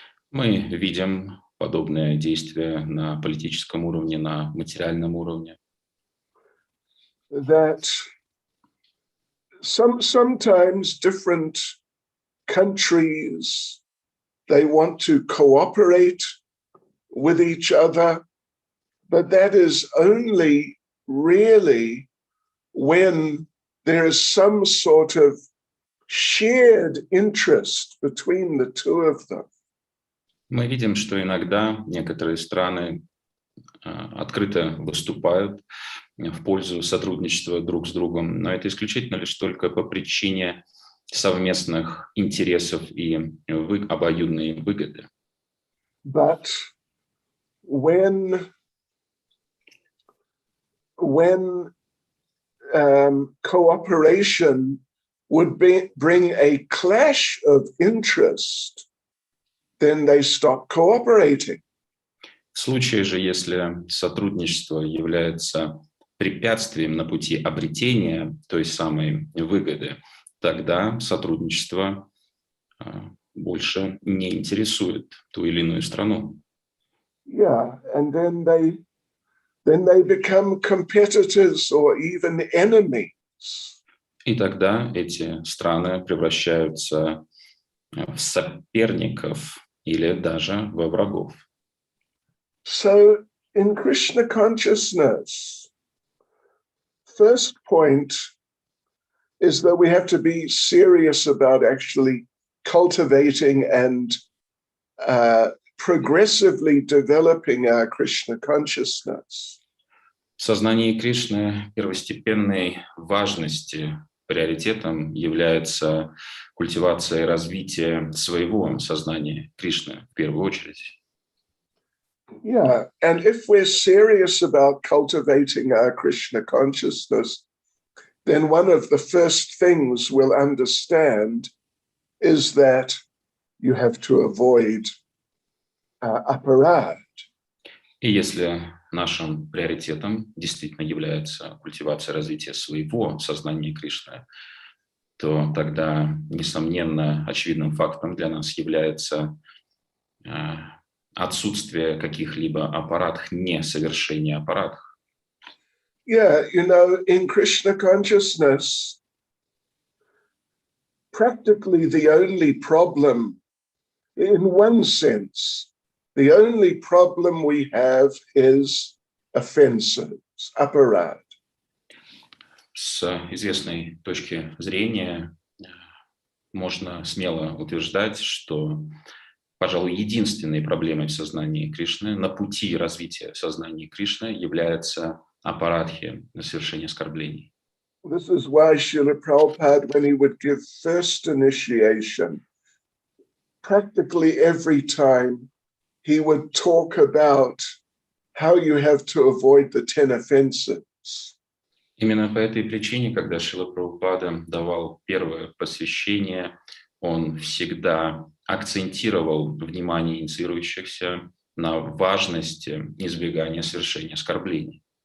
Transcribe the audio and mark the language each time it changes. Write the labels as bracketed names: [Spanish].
[Russian] Мы видим подобное действие на политическом уровне, на материальном уровне. [English] That sometimes different countries, they want to cooperate with each other, but that is only really when there is some sort of shared interest between the two of them. [Russian] Мы видим, что иногда некоторые страны открыто выступают в пользу сотрудничества друг с другом, но это исключительно лишь только по причине совместных интересов и обоюдной выгоды. [English] But when cooperation would bring a clash of interest, then they stop cooperating. [Russian] В случае же, если сотрудничество является препятствием на пути обретения той самой выгоды, тогда сотрудничество больше не интересует ту или иную страну. [English] Yeah, and then they become competitors or even enemies. [Russian] И тогда эти страны превращаются в соперников или даже во врагов. [English] So in Krishna consciousness, first point is that we have to be serious about actually cultivating and progressively developing our Krishna consciousness. [Russian] В сознании Кришны первостепенной важности приоритетом является культивация и развитие своего сознания Кришны в первую очередь. [English] Yeah, and if we're serious about cultivating our Krishna consciousness, then one of the first things we'll understand is that you have to avoid aparad. [Russian] И если нашим приоритетом действительно является культивация и развитие своего сознания Кришны, то тогда, несомненно, очевидным фактом для нас является отсутствие каких-либо аппаратов, несовершение аппаратов. [English] Yeah, you know, in Krishna consciousness, practically the only problem, in one sense, the only problem we have is offenses, aparad. [Russian] С известной точки зрения можно смело утверждать, что, пожалуй, единственной проблемой в сознании Кришны, на пути развития сознания Кришны является апарадхи, совершение оскорблений. [English] This is why Srila Prabhupada, when he would give first initiation, practically every time he would talk about how you have to avoid the 10 offenses. [Russian] Именно по этой причине, когда Шрила Прабхупада давал первое посвящение, он всегда акцентировал внимание инициирующихся на важности избегания совершения оскорблений.